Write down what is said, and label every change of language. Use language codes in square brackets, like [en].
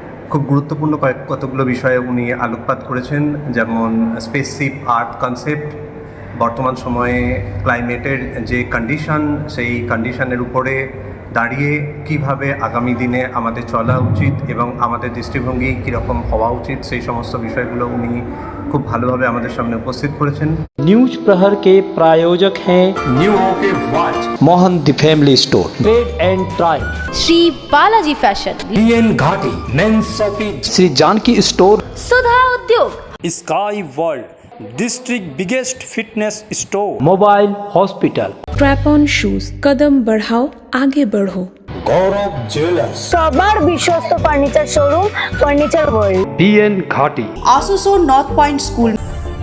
[bn] খুব গুরুত্বপূর্ণ কতগুলো বিষয়ে উনি আলোকপাত করেছেন, যেমন স্পেসশিপ আর্থ কনসেপ্ট, বর্তমান সময়ে ক্লাইমেটের যে কন্ডিশন, সেই কন্ডিশনের উপরে দাঁড়িয়ে কিভাবে আগামী দিনে আমাদের চলা উচিত এবং আমাদের দৃষ্টিভঙ্গি কীরকম হওয়া উচিত, সেই সমস্ত বিষয়গুলো উনি খুব ভালোভাবে আমাদের সামনে উপস্থিত করেছেন। [hi] न्यूज प्रहर के प्रायोजक हैं new Mohan the family store, trade and try, Shri Balaji fashion, BN घाटी, mains shopping, Shri Janaki store, सुधा उद्योग, sky world, district biggest fitness store, mobile hospital, strap on shoes, कदम बढ़ाओ आगे बढ़ो, गौरव ज्वेलर्स, [bn] সবার বিশ্বস্ত furniture showroom furniture world, [hi] BN घाटी, आसुसो नॉर्थ पॉइंट स्कूल।